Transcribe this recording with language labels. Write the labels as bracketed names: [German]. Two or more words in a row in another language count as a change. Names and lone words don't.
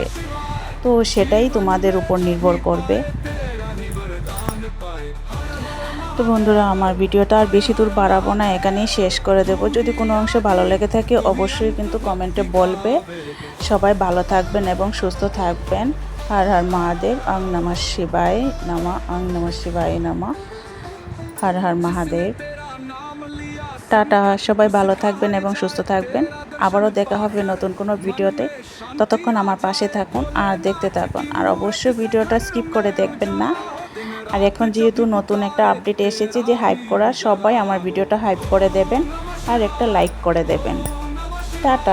[Bangla] তো সেটাই তোমাদের উপর নির্ভর করবে। তো বন্ধুরা আমার ভিডিওটা আর বেশি দূর বাড়াবো না, এখানেই শেষ করে দেব। যদি কোনো অংশ ভালো লেগে থাকে অবশ্যই কিন্তু কমেন্টে বলবে। সবাই ভালো থাকবেন এবং সুস্থ থাকবেন। [Sanskrit] হর হর মহাদেব, অং নমঃ শিবায় নমঃ, অং নমঃ শিবায় নমঃ, হর হর মহাদেব। [Bangla] টাটা, সবাই ভালো থাকবেন এবং সুস্থ থাকবেন। আবারও দেখা হবে নতুন কোনো ভিডিওতে। ততক্ষণ আমার পাশে থাকুন আর দেখতে থাকুন, আর অবশ্যই ভিডিওটা স্কিপ করে দেখবেন না। আর এখন যেহেতু নতুন একটা আপডেট এসেছে যে হাইপ করা, সবাই আমার ভিডিওটা হাইপ করে দেবেন আর একটা লাইক করে দেবেন।